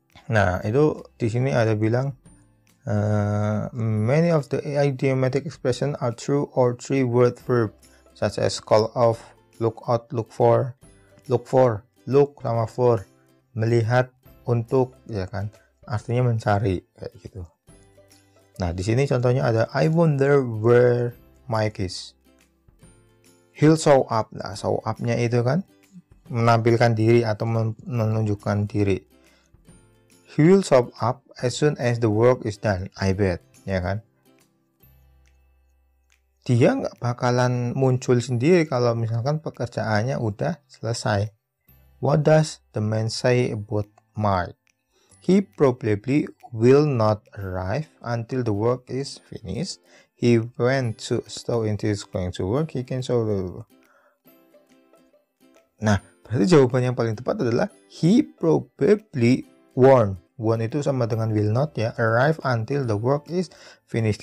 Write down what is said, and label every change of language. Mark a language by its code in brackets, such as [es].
[id] Nah, itu di sini ada bilang [en] many of the idiomatic expression are true or three-word verb such as call off, look out, look for, look sama for, [id] melihat, untuk, ya kan, artinya mencari kayak gitu. Nah, di sini contohnya ada [en] I wonder where Mike is. He'll show up. [id] Nah, show up-nya itu kan menampilkan diri atau menunjukkan diri. [en] He will show up as soon as the work is done, I bet, ya kan. [id] dia nggak bakalan muncul sendiri kalau misalkan pekerjaannya udah selesai. [en] What does the man say about Mark? He probably will not arrive until the work is finished. He went to a store and is going to work. He can show the... [id] Nah, berarti jawaban yang paling tepat adalah [en] he probably won't. [id] Won't itu sama dengan will not ya. [en] Arrive until the work is finished.